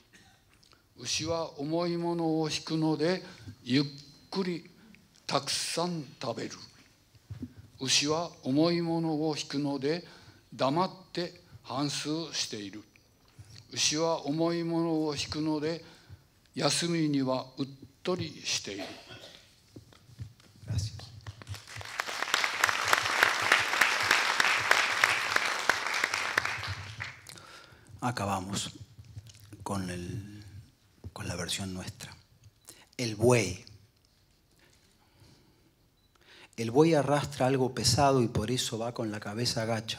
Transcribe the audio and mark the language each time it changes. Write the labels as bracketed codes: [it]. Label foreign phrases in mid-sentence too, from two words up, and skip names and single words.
[ja] 牛は重いものを引くのでゆっくりたくさん食べる。牛は重いものを引くので黙って反芻している。牛は重いものを引くので休みにはうっとりしている。 [es] Acabamos con la versión nuestra. El buey. El buey arrastra algo pesado y por eso va con la cabeza agacha.